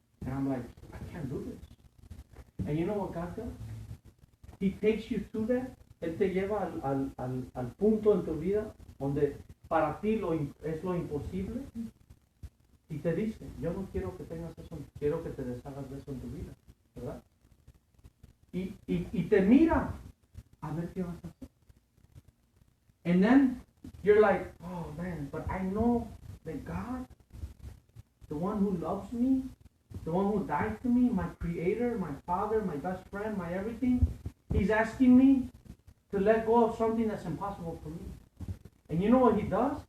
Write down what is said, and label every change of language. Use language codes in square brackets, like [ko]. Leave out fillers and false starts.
[en] And I'm like, I can't do this. And you know what God does? He takes you through that. [es] Él te lleva al punto en tu vida donde para ti es lo imposible. Y te dice, yo no quiero que tengas eso, quiero que te deshagas de eso en tu vida, ¿verdad? Y te mira a ver qué vas a hacer. [en] And then you're like, oh man, but I know that God, the one who loves me, the one who died for me, my creator, my father, my best friend, my everything, He's asking me to let go of something that's impossible for me. And you know what He does?